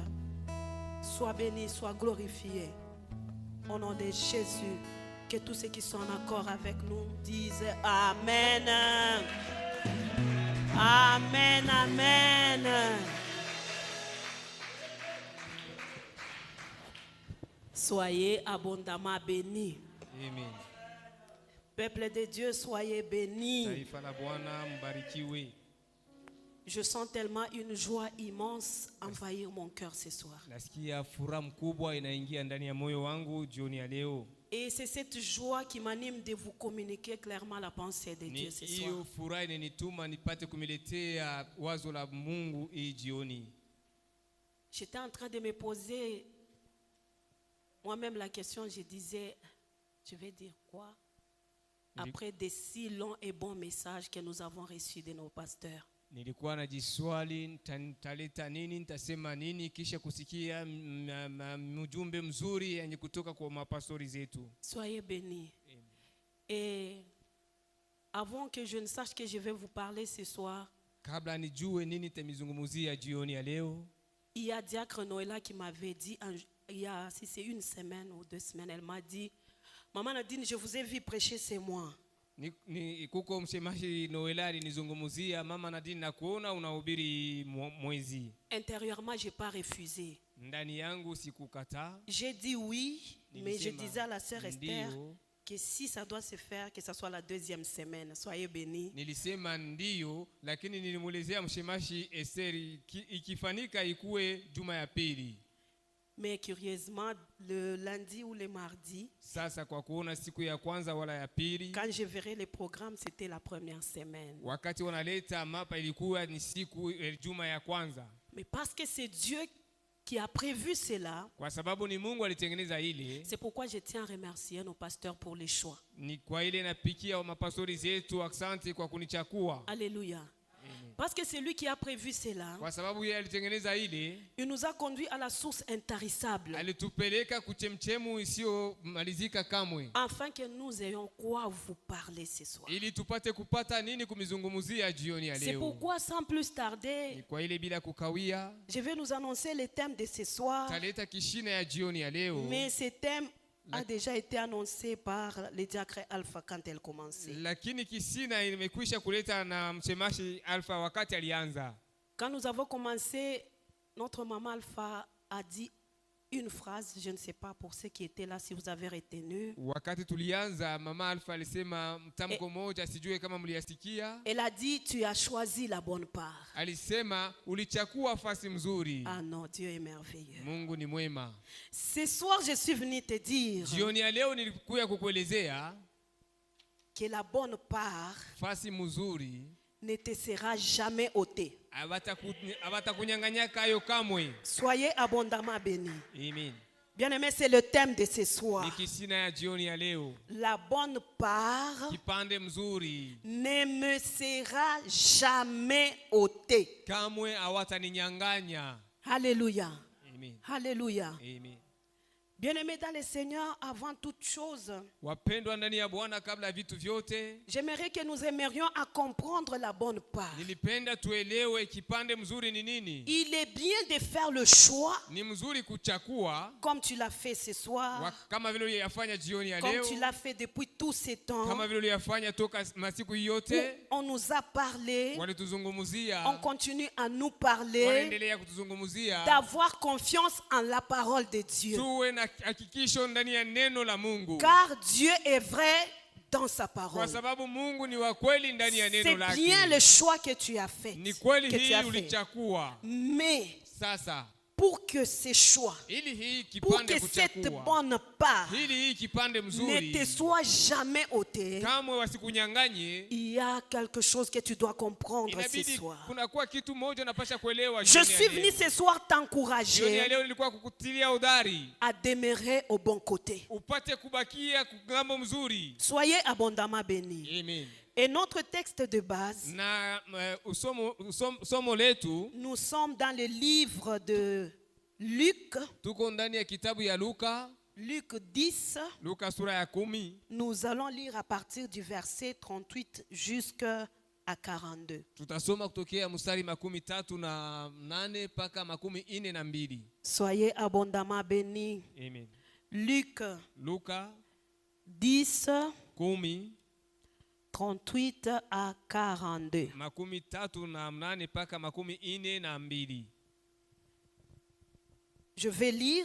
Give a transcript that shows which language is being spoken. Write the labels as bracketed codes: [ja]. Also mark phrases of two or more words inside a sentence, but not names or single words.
[fr] Sois béni, sois glorifié. Au nom de Jésus, que tous ceux qui sont en accord avec nous disent Amen. Amen, amen. Soyez abondamment bénis. Amen. Peuple de Dieu, soyez bénis. [sw] Taifa la Bwana mbarikiwe. [fr] Je sens tellement une joie immense envahir mon cœur ce soir. [sw] Nasikia furaha mkubwa inaingia ndani ya moyo wangu jioni ya leo. [fr] Et c'est cette joie qui m'anime de vous communiquer clairement la pensée de Dieu ce soir. [sw] Hiyo furaha inanituma nipate kumiletea wazo la Mungu hii jioni. [fr] J'étais en train de me poser moi-même la question, je disais, je vais dire quoi après de si longs et bons messages que nous avons reçus de nos pasteurs. [sw] Nilikuwa najiswali nitaleta nini, nitasema nini kisha kusikia mjumbe mzuri yenye kutoka kwa mapastori zetu. [fr] Soyez bénis. Et avant que je ne sache que je vais vous parler ce soir, [sw] kabla nijue nini nitamizungumzia jioni ya leo, [fr] il y a Diacre Noëlla qui m'avait dit, il y a, si c'est une semaine ou 2 semaines, elle m'a dit, Maman Nadine, je vous ai vu prêcher ce mois. [sw] Kuko msemaji Noëlla alinizungumzia, Mama Nadine nakuona unahubiri mwezi. [fr] Intérieurement, j'ai pas refusé. [sw] Ndani yangu sikukataa. [fr] J'ai dit oui, mais je disais à la sœur Esther que si ça doit se faire, que ça soit la 2e semaine. Soyez bénis. [sw] Nilisema ndio, lakini nilimuelezea msemaji Esther ikifanyika ikuwe juma ya pili. [fr] Mais curieusement, le lundi ou le mardi, [sw] sasa kwa kuona siku ya kwanza wala ya pili, [fr] quand je verrai le programme, c'était la première semaine. [sw] Wakati wanaleta mapa ilikuwa ni siku juma ya kwanza. [fr] Mais parce que c'est Dieu qui a prévu cela, [sw] kwa sababu ni Mungu alitengeneza ile, [fr] c'est pourquoi je tiens à remercier nos pasteurs pour les choix. [sw] Ni kwa ile napikia mapastori zetu asante kwa kunichakua. [fr] Alléluia. Parce que c'est lui qui a prévu cela. [sw] Kwa sababu yeye alitengeneza ile, [fr] Il nous a conduits à la source intarissable. [sw] alitupeleka kuchemchemu isiyomalizika kamwe, [fr] Afin que nous ayons quoi vous parler ce soir. [sw] ili tupate kupata nini kumizungumzia jioni ya [fr] C'est [sw] leo. [fr] pourquoi sans plus tarder, [sw] Ni kwa ile bila kukawia, [fr] je vais nous annoncer le thème de ce soir. [sw] taleta kishina ya jioni ya leo. [fr] Mais ce thème a déjà été annoncé par le diacre Alpha quand elle commençait. [sw] Lakini kisina imekwisha kuleta na msemashi Alpha wakati alianza. [fr] Quand nous avons commencé, notre maman Alpha a dit une phrase, je ne sais pas pour ceux qui étaient là si vous avez retenu. [sw] Wakati tulianza, mama Alpha alisema mtamko moja, sijue kama mliyasikia. [fr] Elle a dit, tu as choisi la bonne part. [sw] Alisema ulichagua fasi mzuri. [fr] Ah non, Dieu est merveilleux. [sw] Mungu ni mwema. [fr] Ce soir, je suis venu te dire [sw] Jioni ya leo nilikuja kukuelezea [fr] que la bonne part [sw] fasi mzuri [fr] ne te sera jamais ôtée. [sw] abatakunyang'anya kayo kamwe. [fr] Soyez abondamment bénis. Amen. Bien-aimés, c'est le thème de ce soir. [sw] Ni kisina ya jioni ya leo. [fr] La bonne part [sw] Kipande mzuri [fr] ne me sera jamais ôtée. [sw] kamwe hawataninyang'anya. [fr] Alléluia. Amen. Alléluia. Amen. Bien-aimés dans le Seigneur, avant toute chose, [sw] Wapendwa ndani ya Bwana, kabla ya vitu vyote, [fr] j'aimerais que nous aimerions à comprendre la bonne part. [sw] nilipenda tuelewe kipande mzuri ni nini. [fr] Il est bien de faire le choix, [sw] Ni mzuri kuchakua [fr] comme tu l'as fait ce soir, [sw] kama vile uliyafanya jioni ya [fr] comme [sw] leo, [fr] tu l'as fait depuis tous ces temps, [sw] kama vile uliyafanya toka masiku yote. [fr] où on nous a parlé, [sw] Walituzungumzia, [fr] on continue à nous parler, [sw] wanaendelea kutuzungumzia. [fr] d'avoir confiance en la parole de Dieu. [sw] Tuwe na hakikisho ndani ya neno la Mungu, [fr] Car Dieu est vrai dans sa [sw] kwa [fr] parole. [sw] sababu Mungu ni wa kweli ndani ya neno [fr] C'est bien le [sw] lake. [fr] choix que tu as fait. [sw] Ni kweli [fr] Que tu [sw] hii [fr] as fait. [sw] ulichakua. [fr] Mais [sw] Sasa [fr] pour que ces choix, [sw] ili hii [fr] pour [sw] kipande [fr] que cette [sw] kuchakua, [fr] bonne part [sw] ili hii kipande [fr] ne [sw] mzuri [fr] te soit jamais ôtée, [sw] kamwe wasikunyang'anye, [fr] il y a quelque chose que tu dois comprendre ce [sw] inabidi [fr] soir. [sw] kunakuwa kitu moja unapasha kuelewa. [fr] Je [sw] jioni ya [fr] suis venu [sw] leo. [fr] ce soir [sw] Jioni ya [fr] t'encourager [sw] leo nilikuwa kukutilia udhari [fr] à demeurer au bon côté. [sw] upate kubakia kungambo mzuri. [fr] Soyez abondamment bénis. Amen. Et notre texte de base, [sw] Na somo letu [fr] nous sommes dans le livre de Luc, [sw] tuko ndani ya kitabu ya Luka, [fr] Luc 10. [sw] Luka sura ya 10. [fr] Nous allons lire à partir du verset 38 jusqu'à 42. [sw] Tutasoma kutokea mstari 38 mpaka 42. [fr] Soyez abondamment bénis. Amen. Luc [sw] Luka 10, 10 [fr] 38 à 42. [sw] 38 mpaka 42. [fr] Je vais lire.